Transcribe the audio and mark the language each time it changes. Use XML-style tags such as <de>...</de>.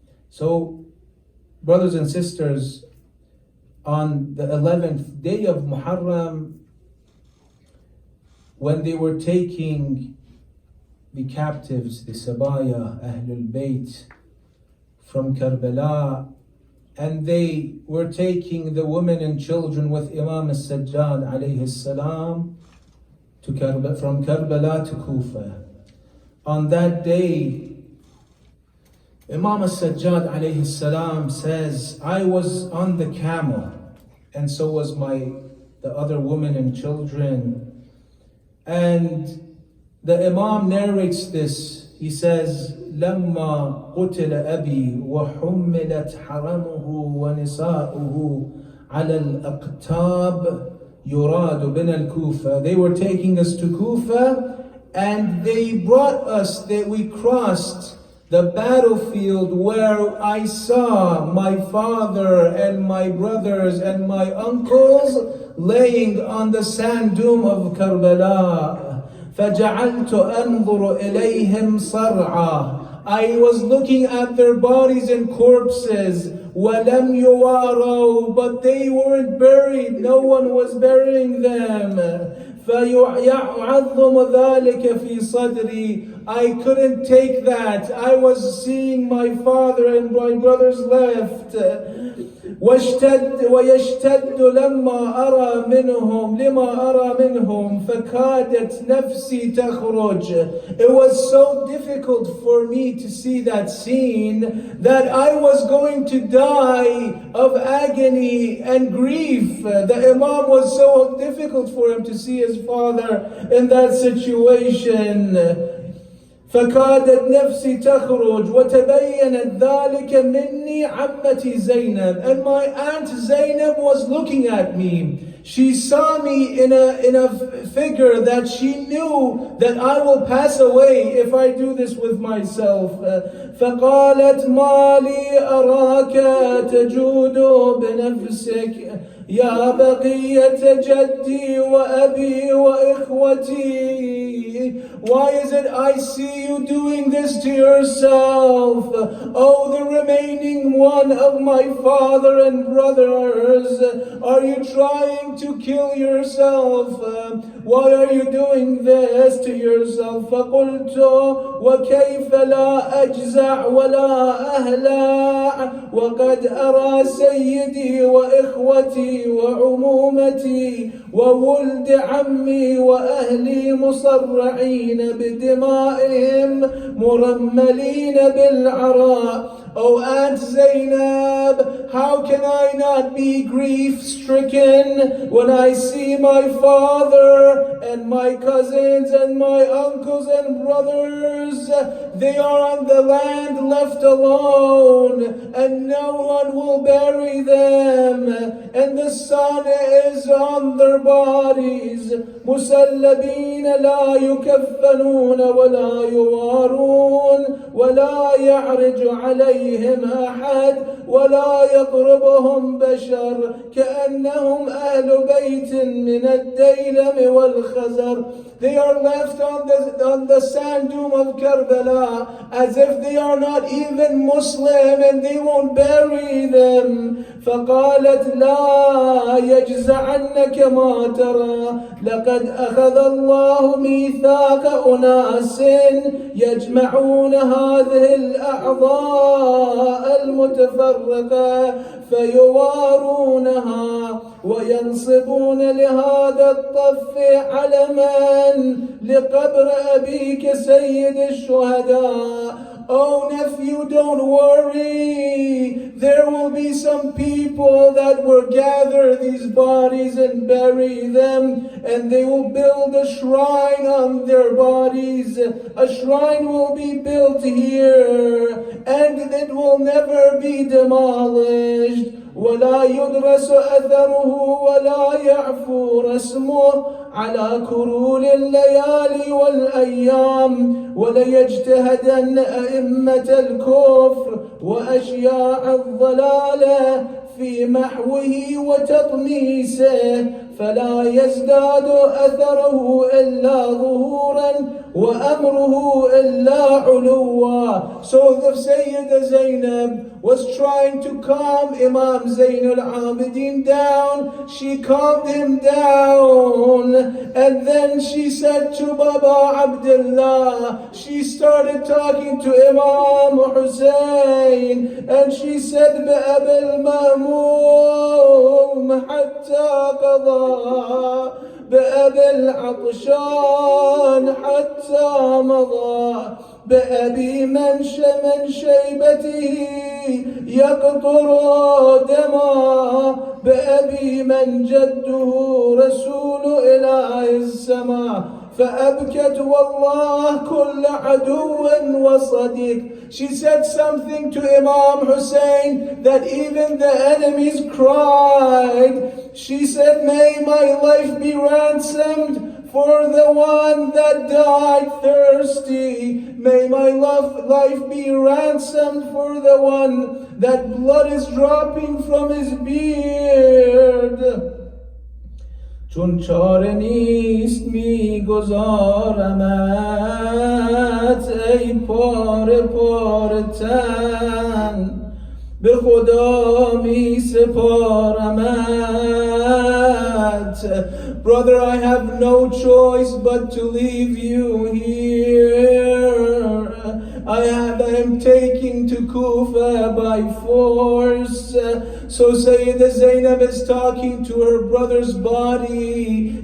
<en>So, brothers and sisters, on the 11th day of Muharram, when they were taking the captives, the Sabaya, Ahlul Bayt, from Karbala, and they were taking the women and children with Imam al-Sajjad alayhi salam from Karbala to Kufa. On that day, Imam al-Sajjad alayhi salam says, I was on the camel, and so was the other women and children. And the Imam narrates this. He says,</en> <ar>لما قتل أبي وحملت حرمه ونساؤه على الأقتاب يراد بنا الكوفة.</ar> <en>They were taking us to Kufa, and they brought us, that we crossed the battlefield where I saw my father and my brothers and my uncles laying on the sand dune of Karbala.</en> <ar>فَجَعَلْتُ أَنْظُرُ إِلَيْهِمْ صَرْعًا.</ar> <en>I was looking at their bodies and corpses.</en> <ar>وَلَمْ يُوَارَوْا.</ar> <en>But they weren't buried. No one was burying them.</en> <ar>فَيُعَظُّمُ ذَلِكَ فِي صَدْرِي.</ar> <en>I couldn't take that. I was seeing my father and my brothers left.</en> <ar>ويشتد لما أرى منهم فكادت نفسي تخرج.</ar> <en>It was so difficult for me to see that scene that I was going to die of agony and grief. The Imam was so difficult for him to see his father in that situation.</en> <ar>فكادت نفسي تخرج وتبينت ذلك مني عمتي زينب.</ar> <en>And my aunt Zainab was looking at me. She saw me in a figure that she knew that I will pass away if I do this with myself.</en> <ar>فقالت ما لي أراك تجود بنفسك يا بقية جدي وأبي وإخوتي.</ar> <en>Why is it I see you doing this to yourself? Oh, the remaining one of my father and brothers, are you trying to kill yourself? Why are you doing this to yourself?</en> <ar>فقلت وكيف لا أجزع ولا أهلع وقد أرى سيدي وإخوتي وعمومتي وولد عمي وأهلي مصرعين بدمائهم مرملين بالعراء.</ar> <en>Oh, Aunt Zainab, how can I not be grief-stricken when I see my father and my cousins and my uncles and brothers? They are on the land left alone, and no one will bury them, and the sun is on their bodies.</en> <ar>مسلبين لا يكفنون ولا يوارون ولا يعرج عليهم أحد ولا يقربهم بشر كأنهم أهل بيت من الديلم والخزر.</ar> <en>They are left on the sand dune of Karbala as if they are not even Muslim, and they won't bury them.</en> <ar>فقالت لا يجزعنك ما ترى لقد أخذ الله ميثاق أناس يجمعون هذه الأعضاء المتفرقة فيوارونها وينصبون لهذا الطف علما لقبر أبيك سيد الشهداء.</ar> <en>Oh nephew, don't worry. There will be some people that will gather these bodies and bury them, and they will build a shrine on their bodies. A shrine will be built here, and it will never be demolished.</en> <ar>ولا يدرس أثره ولا يعفو رسمه على كرول الليالي والأيام وليجتهدن أئمة الكفر وأشياع الضلالة في محوه وتطميسه فلا يزداد أثره إلا ظهورا وأمره إلا علوا.</ar> <en>So the Sayyidah Zainab was trying to calm Imam Zain al-Abidin down. She calmed him down, and then she said to Baba Abdullah, she started talking to Imam Hussein, and she said</en> <ar>بأبي المهموم حتى قضى بأبي العطشان حتى مضى بأبي من شيبته يقطر دما بأبي من جده رسول إله السماء فأبكت والله كل عدو وصديق.</ar> <en>She said something to Imam Hussein that even the enemies cried. She said, may my life be ransomed for the one that died thirsty. May my life be ransomed for the one that blood is dropping from his beard.</en> <fa>چون چاره نیست میگذارمت ای پاره پاره تن به خدا می سپارمت.</fa> <en>Brother, I have no choice but to leave you here. I am taking to Kufa by force. So Sayyidah Zainab is talking to her brother's body.</en>